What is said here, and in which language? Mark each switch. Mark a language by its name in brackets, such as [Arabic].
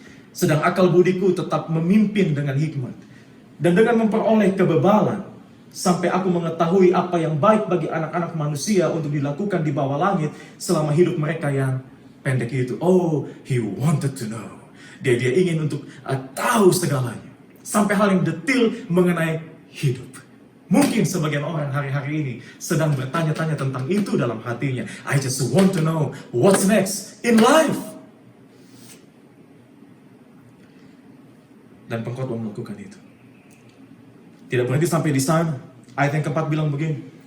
[Indonesian] Sedang akal budiku tetap memimpin dengan hikmat. Dan dengan memperoleh kebebalan, sampai aku mengetahui apa yang baik bagi anak-anak manusia untuk dilakukan di bawah langit selama hidup mereka yang pendek itu. [English] Oh, he wanted to know. [Indonesian] Dia ingin untuk tahu segalanya. Sampai hal yang detil mengenai hidup. Mungkin sebagian orang hari-hari ini sedang bertanya-tanya tentang itu dalam hatinya. [English] I just want to know what's next in life. [Indonesian] Dan pengkhotbah melakukan itu. Tidak berhenti sampai di sana. Ayat yang keempat bilang begini.